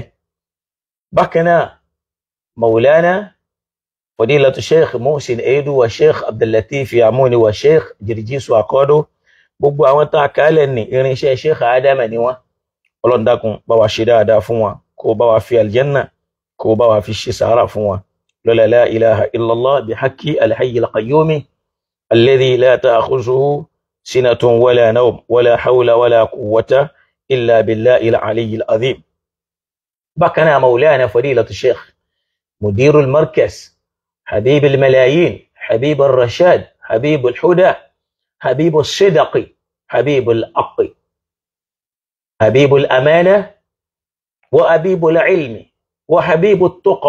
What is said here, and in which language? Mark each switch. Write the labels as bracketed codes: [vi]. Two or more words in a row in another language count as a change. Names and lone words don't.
[yo] Bákan náà Maulana Fadilatu Sheikh Muhsin Edu wa Sheikh Abdullatif Yamuni wa Sheikh Jirjisu Akodo, gbogbo àwọn tá a kálẹ̀ ní irinṣẹ́ Sheikh Adama ni wọ́n. Ọlọ́run dákun bá wa ṣe dáadáa fún wọn, kó bá wa fi aljanna, kó bá wa fi ṣe sàárà fún wọn. [ar] Lọ́la لا إله إلا الله بحق الحي القيوم الذي لا تأخذه سنة ولا نوم ولا حول ولا قوة إلا بالله العلي العظيم. [yo] Bákan náà [ar] مولانا فضيلة الشيخ مدير المركز حبيب الملايين، حبيب الرشاد، حبيب الهدى، حبيب الصدق، حبيب الحق، حبيب الأمانة، وحبيب العلم، وحبيب التقى.